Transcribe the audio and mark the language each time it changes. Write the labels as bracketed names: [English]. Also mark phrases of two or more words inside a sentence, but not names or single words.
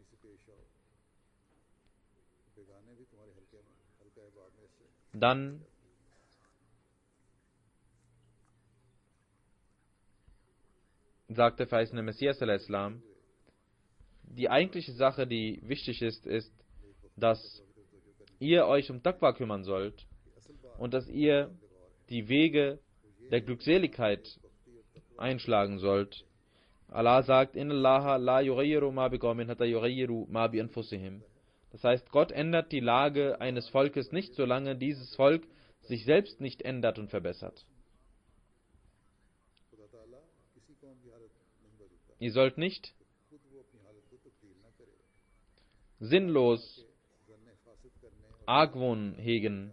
[German] Dann sagt der verheißene Messias al-Islam, die eigentliche Sache, die wichtig ist, ist, dass ihr euch um Taqwa kümmern sollt und dass ihr die Wege der Glückseligkeit einschlagen sollt. Allah sagt: [Arabic] إن الله لا يغير ما بقوم حتى يغيروا ما بأنفسهم. [German] Das heißt, Gott ändert die Lage eines Volkes nicht, solange dieses Volk sich selbst nicht ändert und verbessert. Ihr sollt nicht sinnlos Argwohn hegen.